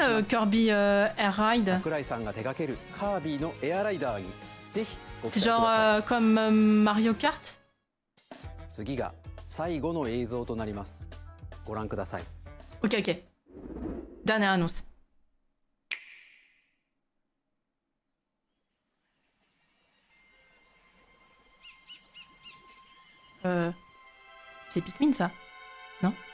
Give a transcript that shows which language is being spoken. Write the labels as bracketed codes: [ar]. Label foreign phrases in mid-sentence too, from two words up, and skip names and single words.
[fr] Qu'est-ce que c'est Kirby Air Ride? [ja] 桜井さんが手掛けるカービィのエアライダーにぜひご期待く [fr] C'est [ja] ださい。 [fr] genre comme Mario Kart? [ja] 次が最後の映像となります。ご覧ください。 [fr] Ok, ok. Dernière annonce. C'est Pikmin ça? Non?